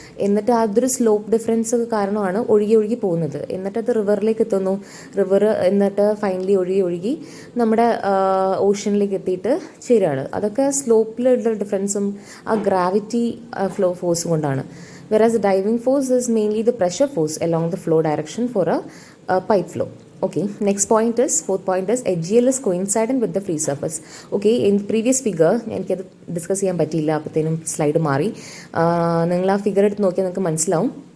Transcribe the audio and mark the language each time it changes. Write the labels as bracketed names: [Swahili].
[Malayalam] എന്നിട്ട് അതൊരു slope difference കാരണമാണ് ഒഴുകി പോകുന്നത്. എന്നിട്ട് അത് റിവറിലേക്ക് എത്തുന്നു. റിവർ എന്നിട്ട് ഫൈനലി ഒഴുകി നമ്മുടെ ഓഷ്യനിലേക്ക് എത്തിയിട്ട് ചേരുകയാണ്. അതൊക്കെ സ്ലോപ്പിലുള്ള ഡിഫറൻസും ആ ഗ്രാവിറ്റി ഫ്ലോ ഫോഴ്സും കൊണ്ടാണ്. [English] Whereas the driving force is mainly the pressure force along the flow direction for a pipe flow. Okay, fourth point is HGL is coincident with the free surface. Okay, in previous figure [Malayalam] എനിക്കത് discuss ചെയ്യാൻ പറ്റിയില്ല, അപ്പോഴത്തേനും slide മാറി. നിങ്ങൾ ആ figure എടുത്ത് നോക്കിയാൽ നിങ്ങൾക്ക് മനസ്സിലാവും.